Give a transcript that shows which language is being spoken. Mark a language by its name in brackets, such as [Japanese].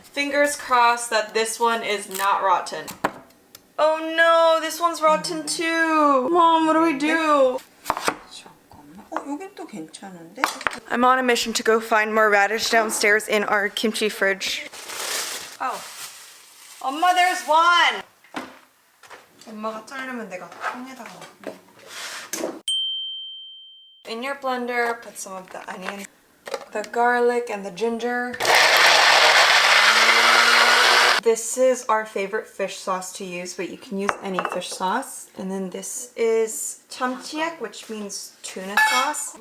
[English] Fingers crossed that this one is not rotten. Oh no, this one's rotten too! Mom, what do we do? [Korean] 잠깐만. 여긴 또 괜찮은데? [English] I'm on a mission to go find more radish downstairs in our kimchi fridge. Oh. 엄마, there's one! [Korean] 엄마가 자르면 내가 통에다가 넣을게. [English] In your blender, put some of the onion, the garlic, and the ginger. This is our favorite fish sauce to use, but you can use any fish sauce. And then this is chamchiek, which means tuna sauce.